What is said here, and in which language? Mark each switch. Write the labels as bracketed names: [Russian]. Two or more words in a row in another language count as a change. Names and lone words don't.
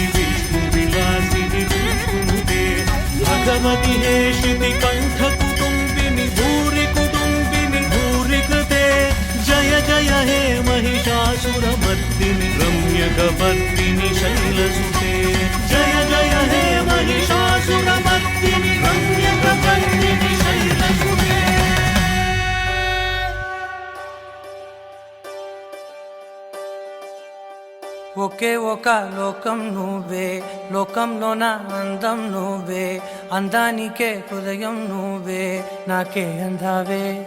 [Sanskrit] विष्णुविलासिनि विष्णुनुते भगवति हेशिति कण्ठकुटुम्बिनि भूरि कुटुम्बिनि भूरि कृते जय जय हे महिषासुरमर्दिनि रम्यकपर्दिनि शैलसुते जय जय हे महिषासुरमर्दिनि रम्यकपर्दिनि शैलसुते [Telugu] ఒకే ఒక లోకం నువ్వే లోకంలోన అందం నువ్వే అందానికే హృదయం నువ్వే నాకే అందావే